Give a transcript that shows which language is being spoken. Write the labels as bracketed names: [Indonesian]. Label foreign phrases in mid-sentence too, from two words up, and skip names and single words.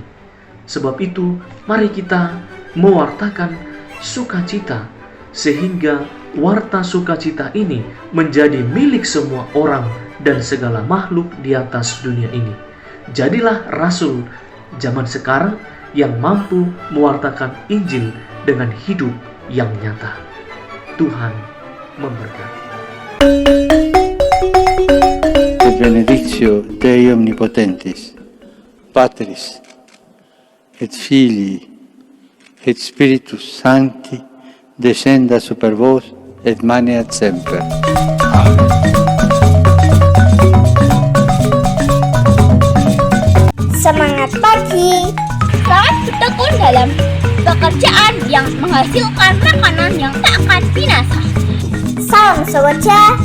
[Indonesian] Sebab itu, mari kita mewartakan sukacita, sehingga warta sukacita ini menjadi milik semua orang dan segala makhluk di atas dunia ini. Jadilah rasul zaman sekarang yang mampu mewartakan Injil dengan hidup yang nyata. Tuhan memberkati. [Latin] Et benedictio Dei Omnipotentis, Patris, et Filii, et Spiritus Sancti, descenda super vos et maneat semper. Amen. [Indonesian] Semangat pagi. Selamat bertekun dalam pekerjaan yang menghasilkan makanan yang tak akan binasa. Salam sewaja.